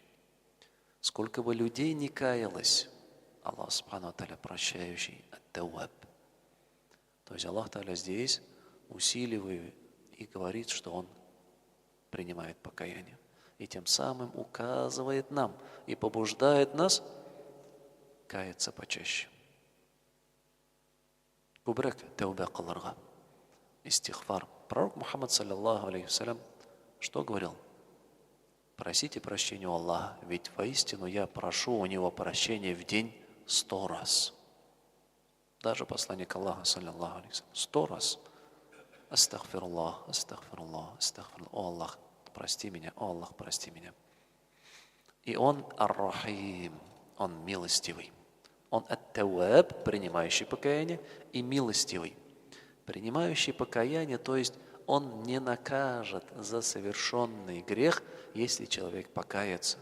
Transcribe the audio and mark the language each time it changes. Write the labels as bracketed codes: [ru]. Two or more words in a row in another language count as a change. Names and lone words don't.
[ru] Сколько бы людей не каялось, Аллах [ar] سبحانه وتعالى [ru] прощающий, ат-тауаб. То есть Аллах Тааля здесь усиливает и говорит, что Он принимает покаяние. И тем самым указывает нам и побуждает нас каяться почаще. [tt] Кубрак тауба кылырга. [ru] Истихфар. Пророк Мухаммад, [ar] صلى الله عليه وسلم, [ru] что говорил? Просите прощения у Аллаха, ведь воистину я прошу у Него прощения в день 100 раз. Даже посланник Аллаха, [ar] صلى الله عليه وسلم, [ru] 100 раз. [ar] أستغفر الله، أستغفر الله، أستغفر الله. [ru] О Аллах, прости меня, о Аллах, прости меня. И Он ар-рахим, Он милостивый. Он ат-тауаб, принимающий покаяние, и милостивый. Принимающий покаяние, то есть Он не накажет за совершенный грех, если человек покается.